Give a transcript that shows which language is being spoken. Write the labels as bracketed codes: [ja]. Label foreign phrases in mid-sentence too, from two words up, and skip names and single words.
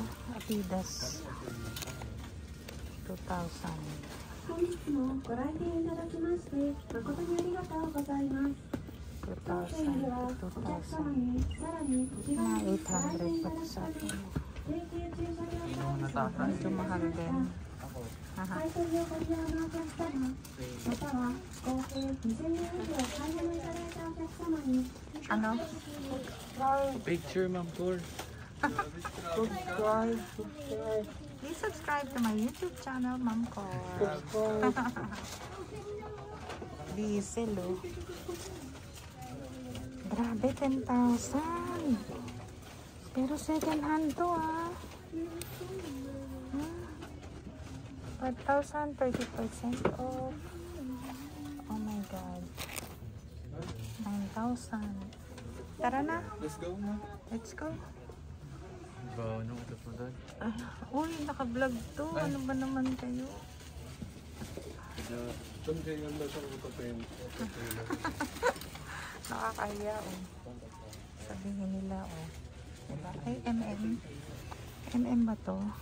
[tl] Adidas 2,000. [ja] 本日もご来店いただきまして誠にありがとうございます。当店ではお客様にさらにこちらにご来店いただきまして定期駐車料サービス [tl] Medyo mahal din. [ja] 買い取りをご利用のお客様または合計2000円以上買い物いただいたお客様に [tl] Ano? [en] Picture, ma'am, tour. Please subscribe to my YouTube channel, Ma'am Cor. [tl] Diesel, oh. Grabe, 10,000. Pero second hand to, ah. [en] 5,000, 30% off. Oh my God. 9,000. [tl] Tara na. [en] Let's go na. Let's go. Wow, no, [tl] ito po doon. Uy, naka-vlog to. Ano ba naman kayo? Nakakaya, oh. Sabihin nila, oh. Diba? Ay, MM ba to?